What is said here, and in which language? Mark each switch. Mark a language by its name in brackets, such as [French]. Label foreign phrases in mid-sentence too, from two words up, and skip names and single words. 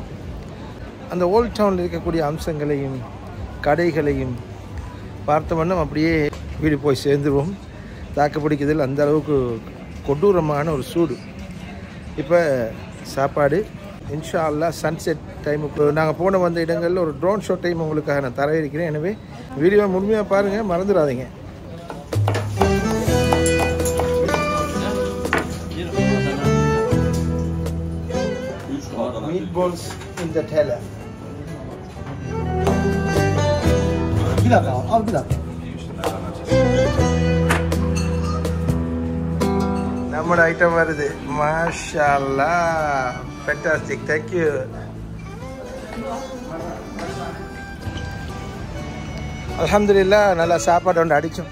[Tamil] அந்த ஓல்ட் டவுனில் இருக்கக்கூடிய அம்சங்களையும் கடைகளையும் பார்த்த வண்ணம் அப்படியே வீடு போய் சேர்ந்துருவோம். தாக்கு பிடிக்கிறதில் அந்த அளவுக்கு கொடூரமான ஒரு சூடு. இப்போ சாப்பாடு [Arabic] إن شاء الله [English] sunset time-ukku [Tamil] நாங்கள் போன வந்த இடங்களில் ஒரு [English] drone show time [Tamil] உங்களுக்காக நான் தர இருக்கிறேன். எனவே வீடியோ முழுமையாக பாருங்கள், மறந்துடாதீங்க. [English] Meatballs in the teller. [Turkish] Bir dakika, al bir dakika. [Tamil] நம்மளோட ஐட்டம் வருது. [Arabic] ما شاء الله, [English] fantastic, thank you. [Tamil] அல்ஹம்துலில்லாஹ் நல்லா சாப்பாடு ஒன்று அடித்தோம்.